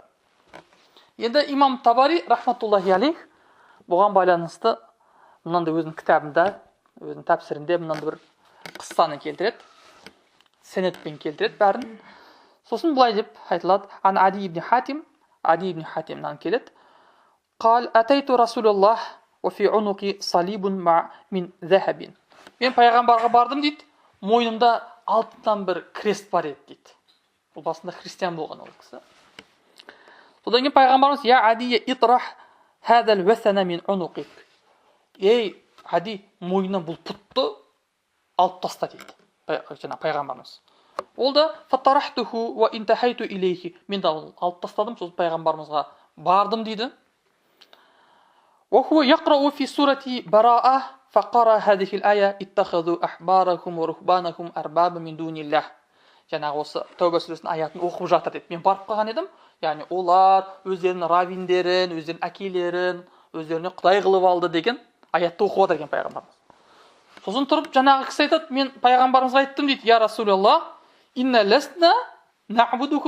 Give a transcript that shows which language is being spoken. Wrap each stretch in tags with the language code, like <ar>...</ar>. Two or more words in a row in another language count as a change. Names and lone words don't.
<kk>Енді имам Табари,</kk> <ar>رحمة الله عليه,</ar> <kk>бұған байланысты мынандай өзінің кітабында, өзінің тәпсірінде мынандай бір қыссаны келтіреді, сенетпен келтіреді бәрін. Сосын былай деп айтылады: Ан Ади ибн Хатимнан келеді.</kk> <ar>قال أتيت رسول الله وفي عنقي صليب من ذهب.</ar> <kk>Мен пайғамбарға бардым дейді, мойнымда алтыннан бір крест бар еді дейді. Бұл басында христиан болған ол кісі. Содан кейін пайғамбарымыз:</kk> <ar>يا عدي اطرح هذا الوثن من عنقك.</ar> <kk>Ей Ади, мойнынан бұл пұтты алып таста дейді пайғамбарымыз. Ол да</kk> <ar>فطرحته وانتهيت إليه.</ar> <kk>Мен де алып тастадым, сол пайғамбарымызға бардым дейді.</kk> <ar>وهو يقرأ في سورة براءة فقرأ هذه الآية اتخذوا أحبارهم ورهبانهم أربابا من دون الله.</ar> <kk>Жаңағы осы Тәуба сүресінің аятын оқып жатыр дейді. Мен барып қалған едім. Яғни олар өздерінің раввиндерін, өздерінің әкелерін, өздеріне құдай қылып алды деген аятты оқып отыр екен пайғамбарымыз. Сосын тұрып жаңағы кісі айтады: мен пайғамбарымызға айттым дейді:</kk> <ar>يا رسول الله إنا لسنا نعبدكم.</ar>